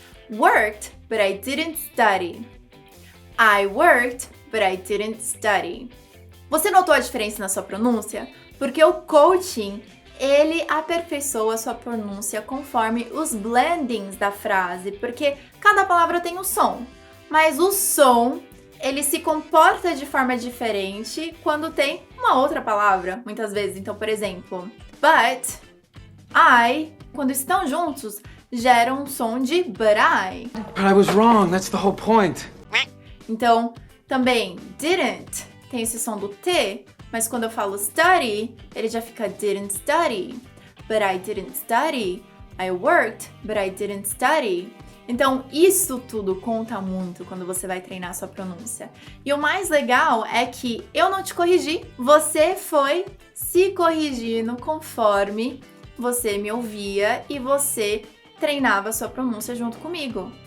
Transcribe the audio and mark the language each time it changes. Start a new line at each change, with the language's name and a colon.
English: Worked, but I didn't study. I worked, but I didn't study.
Portuguese: Você notou a diferença na sua pronúncia? Porque o coaching, ele aperfeiçoa a sua pronúncia conforme os blendings da frase, porque cada palavra tem um som, mas o som, ele se comporta de forma diferente quando tem uma outra palavra, muitas vezes. Então, por exemplo, but, I, quando estão juntos, geram um som de
English: but I. But I was wrong, that's the whole point.
Portuguese: Então, também, didn't, tem esse som do T, mas quando eu falo study, ele já fica
English: didn't study. But I didn't study. I worked, but I didn't study.
Portuguese: Então, isso tudo conta muito quando você vai treinar a sua pronúncia. E o mais legal é que eu não te corrigi, você foi se corrigindo conforme você me ouvia e você treinava a sua pronúncia junto comigo.